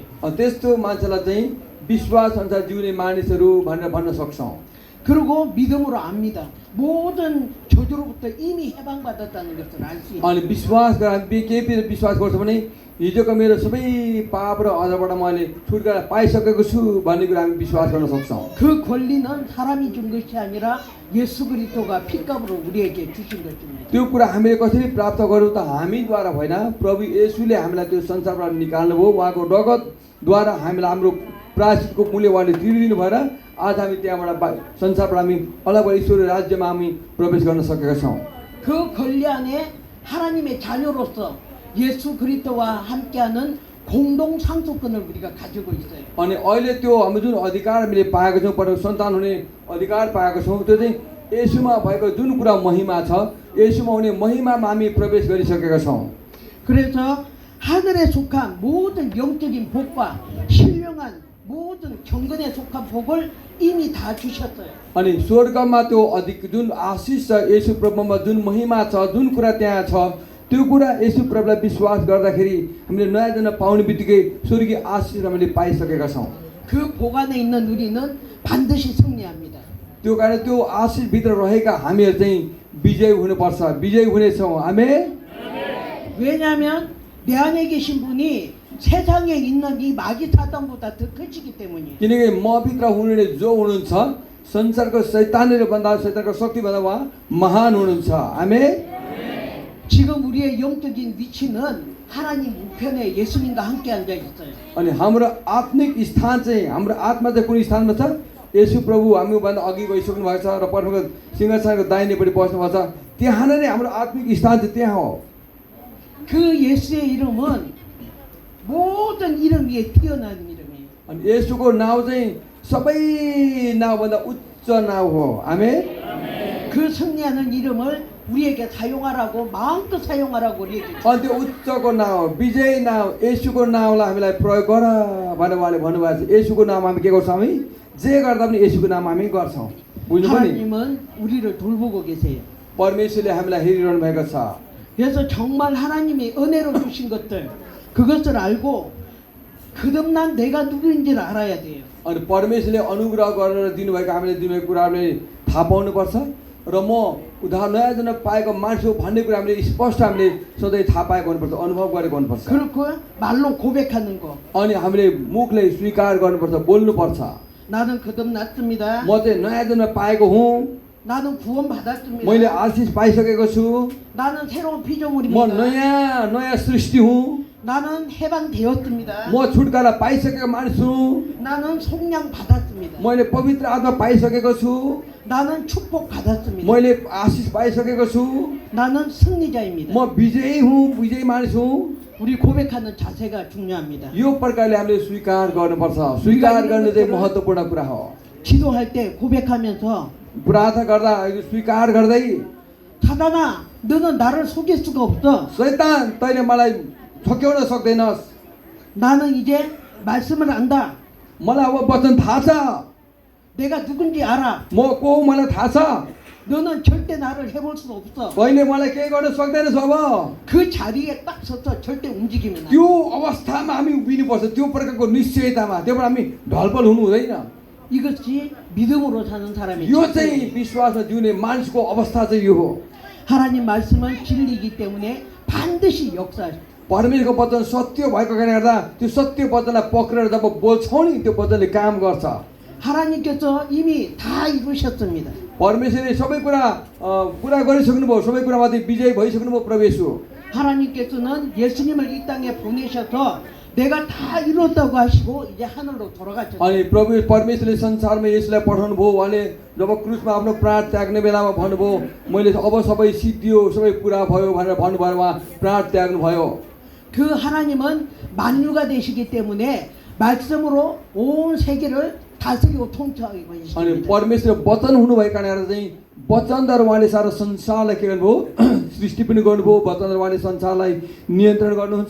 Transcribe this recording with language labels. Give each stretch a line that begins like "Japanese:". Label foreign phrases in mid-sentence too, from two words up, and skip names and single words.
Nepali: त्यस्तो मान्छेलाई चाहिँ विश्वास अनुसार जिउने मानिसहरू भनेर भन्न सक्छौँ
Korean: 그리고 믿음으로 압니다. 모든 저주로부터 이미 해방받았다는 것을 알 수 있어요.
Nepali: अनि विश्वास गरेर केही विश्वास गर्छ भने हिजोको मेरो सबै पाप र अझबाट मैले छुटकारा पाइसकेको छु भन्ने कुरा हामी विश्वास गर्न सक्छौँ
Korean: 그 권리는 사람이 준 것이 아니라 예수 그리스도가 핏값으로 우리에게 주신 것입니다.
Nepali: त्यो कुरा हामीले कसरी प्राप्त गरौँ त हामीद्वारा होइन प्रभु येशूले हामीलाई त्यो संसारबाट निकाल्नुभयो उहाँको रगतद्वारा हामीलाई हाम्रो प्रायश्चितको मूल्य उहाँले तिरिदिनु भएर आज हामी त्यहाँबाट संसारबाट हामी अलग ईश्वरीय राज्यमा हामी प्रवेश गर्न सकेका छौँ
Korean: 그 권리 안에 하나님의 자녀로서 예수 그리스도와 함께하는 공동 상속권을 우리가 가지고 있어요.
Nepali: अनि अहिले त्यो हामी जुन अधिकार हामीले पाएको छौँ परमेश्वर सन्तान हुने अधिकार पाएको छौँ त्यो चाहिँ येशूमा भएको जुन कुरा महिमा छ येशूमा हुने महिमामा हामी प्रवेश गरिसकेका छौँ
Korean: 그래서 하늘에 속한 모든 영적인 복과 신령한 모든 경건에 속한 복을 이미 다 주셨어요.
Nepali: अनि स्वर्गमा त्यो अधिक जुन आशिष छ येशू प्रभुमा जुन महिमा छ जुन कुरा त्यहाँ छ त्यो कुरा येशू प्रभुलाई विश्वास गर्दाखेरि हामीले नयाँ जन्म पाउने बित्तिकै स्वर्गीय आशिष हामीले पाइसकेका छौँ
Korean: 그 복 안에 있는 우리는 반드시 승리합니다.
Nepali: त्यो कारण त्यो आशिषभित्र रहेका हामीहरू चाहिँ विजय हुनुपर्छ विजय हुनेछौँ आमेन
Korean: 왜냐하면 내 안에 계신 분이 세상에 있는 이 마귀 사단보다 더 크시기 때문이에요.
Nepali: किनकि मभित्र हुनुहुने जो हुनुहुन्छ संसारको शैतानहरू भन्दा शैतानको शक्तिभन्दा उहाँ महान हुनुहुन्छ आमेन
Korean: 지금 우리의 영적인 위치는 하나님 우편에 예수님과 함께 앉아 있어요.
Nepali: अनि हाम्रो आत्मिक स्थान चाहिँ हाम्रो आत्मा चाहिँ कुन स्थानमा छ येशू प्रभु हामीभन्दा अघि गइसक्नु भएको छ र परमेश्वरको सिंहासनको दाहिनेपट्टि बस्नु भएको छ त्यहाँ नै हाम्रो आत्मिक स्थान चाहिँ त्यहाँ हो
Korean: 그 예수의 이름은 모든 이름 위에 뛰어난 이름이에요.
Nepali: अनि येशूको नाउँ चाहिँ सबै नाउँभन्दा उच्च नाउँ हो आमेन
Korean: 그 승리하는 이름을 우리에게 사용하라고 마음껏 사용하라고 우리에게
Nepali: अनि त्यो उच्चको नाउँ विजय नाउँ येशूको नाउँलाई हामीलाई प्रयोग गर भनेर उहाँले भन्नुभएको छ येशूको नाम हामी के गर्छौँ हामी जे गर्दा पनि येशूको नाम हामी गर्छौँ बुझ्नुभयो नि
Korean: 하나님은 우리를 돌보고 계세요.
Nepali: परमेश्वरले हामीलाई हेरिरहनु भएको छ
Korean: 그래서 정말 하나님이 은혜로 주신 것들 그것을 알고 거듭난 내가 누구인지를 알아야 돼요.
Nepali: अनि परमेश्वरले अनुग्रह गरेर दिनुभएको हामीले दिनुभएको कुरा हामीले थाहा पाउनुपर्छ र म उद्धार नयाँ जन्म पाएको मान्छे हो भन्ने कुरा हामीले स्पष्ट हामीले सधैँ थाहा पाएको हुनुपर्छ अनुभव गरेको हुनुपर्छ
Korean: 그렇고 말로 고백하는 거
Nepali: अनि हामीले मुखले स्वीकार गर्नुपर्छ बोल्नुपर्छ
Korean: 나는 거듭났습니다.
Nepali: म चाहिँ नयाँ जन्म पाएको हुँ
Korean: 나는 구원 받았습니다.
Nepali: मैले आशिष पाइसकेको छु
Korean: 나는 새로운
Nepali: म
Korean: 피조물입니다.
Nepali: नयाँ सृष्टि हुँ
Korean: 나는 해방되었습니다.
Nepali: म छुटकारा पाइसकेको मानिस हुँ
Korean: 나는 속량 받았습니다.
Nepali: मैले पवित्र आत्मा पाइसकेको छु
Korean: 나는 축복 받았습니다.
Nepali: मैले आशिष पाइसकेको छु
Korean: 나는 승리자입니다.
Nepali: म विजयी हुँ विजयी मानिस हुँ
Korean: 우리 고백하는 자세가 중요합니다.
Nepali: यो प्रकारले हामीले स्वीकार गर्नुपर्छ स्वीकार गर्ने चाहिँ महत्त्वपूर्ण कुरा हो
Korean: 기도할 때 고백하면서
Nepali: प्रार्थना गर्दा स्वीकार गर्दै
Korean: 사단아 너는 나를 속일 수가 없어.
Nepali: शैतान तैँले मलाई ठक्याउन सक्दैनस्
Korean: 나는 이제 말씀을 안다.
Nepali: मलाई अब वचन थाहा छ
Korean: 내가 누군지 알아.
Nepali: म को मलाई थाहा छ
Korean: 너는 절대 나를 해볼 수 없어.
Nepali: तैँले मलाई केही गर्न सक्दैनस् अब
Korean: 그 자리에 딱 서서 절대 움직이면 안 돼.
Nepali: त्यो अवस्थामा हामी उभिनुपर्छ त्यो प्रकारको निश्चयतामा त्योबाट हामी ढलपल हुनु हुँदैन
Korean: 이것이 믿음으로 사는 사람의
Nepali: यो
Korean: 자세예요.
Nepali: चाहिँ विश्वासमा जिउने मानिसको अवस्था चाहिँ यो हो
Korean: 하나님 말씀은 진리이기 때문에 반드시 역사하십니다.
Nepali: परमेश्वरको वचन सत्य भएको कारणले गर्दा त्यो सत्य वचनलाई पक्रेर जब बोल्छौँ नि त्यो वचनले काम गर्छ
Korean: 하나님께서 이미 다 이루셨습니다.
Nepali: परमेश्वरले सबै कुरा पुरा गरिसक्नुभयो सबै कुरामाथि विजय भइसक्नुभयो प्रभु येशू
Korean: 하나님께서는 예수님을 이 땅에 보내셔서 내가 다 이뤘다고 하시고 이제 하늘로 돌아가셨어요.
Nepali: अनि प्रभु परमेश्वरले संसारमा यसलाई पठाउनु भयो उहाँले जब क्रुसमा आफ्नो प्राण त्याग्ने बेलामा भन्नुभयो मैले अब सबै सिद्धियो सबै पुरा भयो भनेर भन्नुभयो उहाँ प्राण त्याग्नु भयो
Korean: 그 하나님은 만유가 되시기 때문에 말씀으로 온 세계를 다스리고 통치하고
Nepali: अनि
Korean: 계십니다.
Nepali: परमेश्वर वचन हुनुभएको कारणले चाहिँ वचनद्वारा उहाँले सारा संसारलाई के गर्नुभयो सृष्टि पनि गर्नुभयो वचनद्वारा उहाँले संसारलाई नियन्त्रण गर्नुहुन्छ